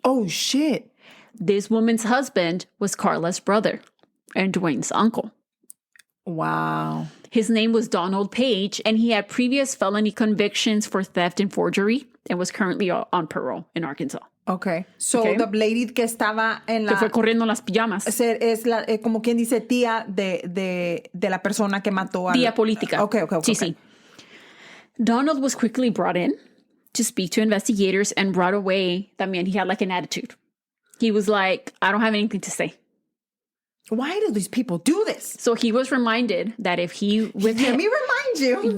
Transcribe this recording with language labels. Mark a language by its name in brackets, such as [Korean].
[English] Oh, shit. This woman's husband was Carla's brother and Dwayne's uncle. Wow. His name was Donald Page, and he had previous felony convictions for theft and forgery and was currently on parole in Arkansas. Okay. So the lady [Spanish] que estaba en la... Que fue corriendo en las pijamas. Es como quien dice tía de la persona que mató a... Tía política. [English] Okay. [Spanish] Sí. [English] Donald was quickly brought in to speak to investigators, and right away, he had like an attitude. He was like, I don't have anything to say. Why do these people do this? So he was reminded that if he... Let me remind you.